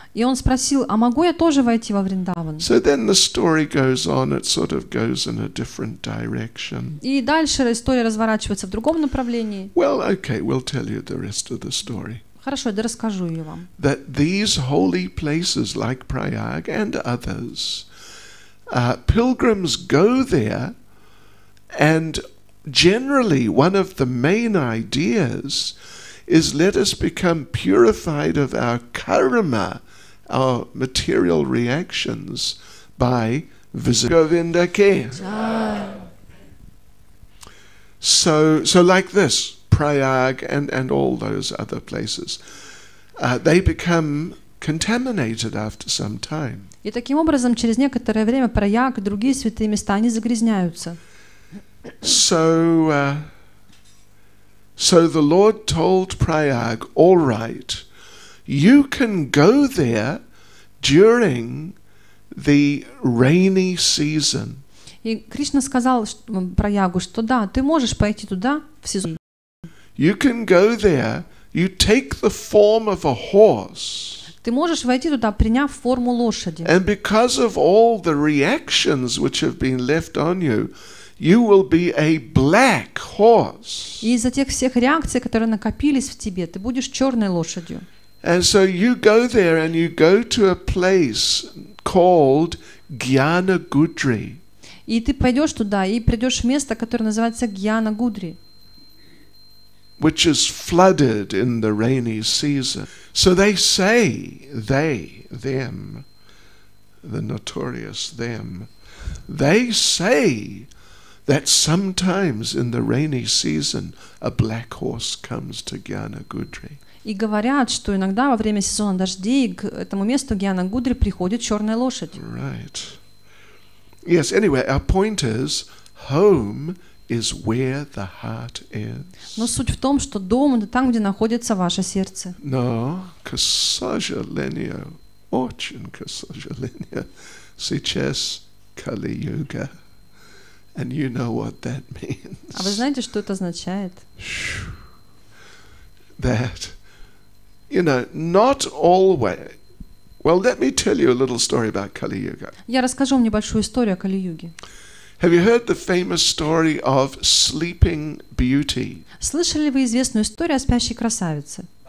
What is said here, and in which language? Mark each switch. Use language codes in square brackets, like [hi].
[ru] И он спросил: а могу я тоже войти во Вриндаван? [en] So then the story goes on, it sort of goes in a different direction. [ru] И дальше история разворачивается в другом направлении. [en] Well, okay, we'll tell you the rest of the story. [ru] Хорошо, да расскажу ее вам. [en] that these holy places like Prayag and others, pilgrims go there, and generally one of the main ideas is let us become purified of our karma, our material reactions, by visiting Govinda Ke. So like this, Prayag and all those other places, they become contaminated after some time. [ru] И таким образом, через некоторое время Праяг и другие святые места, они загрязняются. [en] So the Lord told Prayag, all right, you can go there during the rainy season. [ru] И Кришна сказал Праягу, что да, ты можешь пойти туда в сезон. [en] You can go there, you take the form of a horse. [ru] Ты можешь войти туда, приняв форму лошади. [en] And because of all the reactions which have been left on you, you will be a black horse. [ru] И из-за тех всех реакций, которые накопились в тебе, ты будешь черной лошадью. [en] And so you go there and you go to a place called Gyana Gudri. [ru] И ты пойдешь туда и придешь в место, которое называется Гьяна Гудри, [en] which is flooded in the rainy season. So they say, them, the notorious them, they say that sometimes in the rainy season a black horse comes to Gyana Gudri. [ru] И говорят, что иногда во время сезона дождей к этому месту Гьяна Гудри приходит черная лошадь. [en] Right. Yes, anyway, our point is, home is where the heart is. [ru] Но суть в том, что дом — это там, где находится ваше сердце. No, к сожалению, очень к сожалению, сейчас Kali-yuga. [en] And you know what that means. [ru] А вы знаете, что это означает? [en] That, not always. Well, let me tell you a little story about Kali-yuga. [ru] Я расскажу вам небольшую историю о Кали-юге. [en] Have you heard the famous story of Sleeping Beauty? [ru] Слышали ли вы известную историю о спящей красавице?